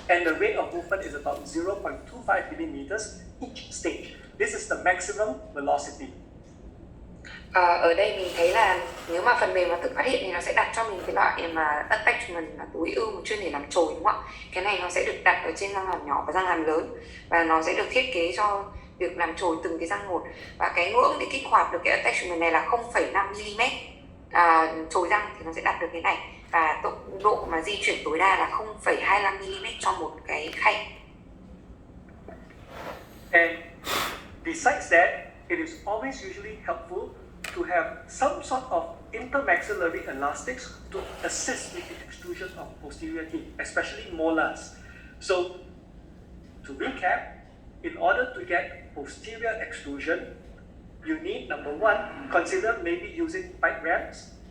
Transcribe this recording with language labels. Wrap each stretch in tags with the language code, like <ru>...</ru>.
<en>and the rate of movement is about 0.25 millimeters each stage. This is the maximum velocity.</en> <vi>Ở đây mình thấy là nếu mà phần mềm nó tự phát hiện thì nó sẽ đặt cho mình cái loại mà attachment là tối ưu mà chuyên để làm chồi, đúng không ạ? Cái này nó sẽ được đặt ở trên răng hàm nhỏ và răng hàm lớn, và nó sẽ được thiết kế cho việc làm chồi từng cái răng một, và cái ngưỡng để kích hoạt được cái attachment này là 0,5 mm. Chồi răng thì nó sẽ đạt được cái này, và tốc độ mà di chuyển tối đa là 0,25 mm cho một cái khay.</vi> <en>And besides that, it is always usually helpful to have some sort of intermaxillary elastics to assist with the extrusion of posterior teeth, especially molars. So, to recap, in order to get posterior extrusion, you need, number one, consider maybe using bite ramps.</en>